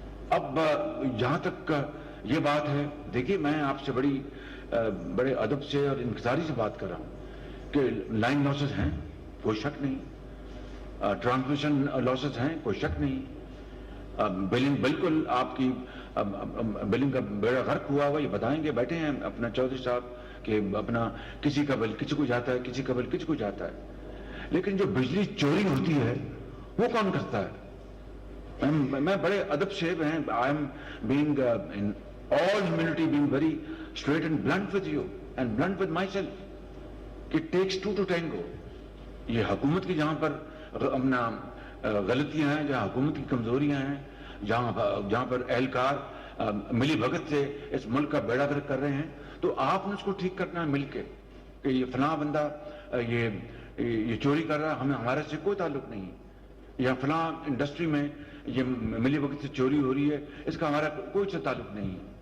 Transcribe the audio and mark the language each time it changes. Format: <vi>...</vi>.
<ur>اب جہاں تک یہ بات ہے, دیکھیے میں آپ سے بڑے ادب سے اور انکساری سے بات کر رہا ہوں کہ لائن لاسز ہیں, کوئی شک نہیں, ٹرانسمیشن لاسز ہیں, کوئی شک نہیں, بلنگ بالکل آپ کی بلنگ کا بیڑا غرق ہوا ہوا, یہ بتائیں گے, بیٹھے ہیں اپنا چودھری صاحب کہ اپنا کسی کا بل کسی کو جاتا ہے, کسی کا بل کسی کو جاتا ہے. لیکن جو بجلی چوری ہوتی ہے وہ کون کرتا ہے؟ میں بڑے ادب سے</ur> <en>I am being in all humility being very straight and blunt with you and blunt with myself. It takes two to tango.</en> <ur>یہ حکومت کی جہاں پر اپنا غلطیاں ہیں, جہاں حکومت کی کمزوریاں ہیں, جہاں پر اہلکار ملی بھگت سے اس ملک کا بیڑا غرق کر رہے ہیں, تو آپ نے اس کو ٹھیک کرنا ہے مل کے کہ یہ فلاں بندہ یہ چوری کر رہا ہے, ہمارے سے کوئی تعلق نہیں, یا فلاں انڈسٹری میں یہ ملی وقت سے چوری ہو رہی ہے, اس کا ہمارا کوئی سے تعلق نہیں.</ur>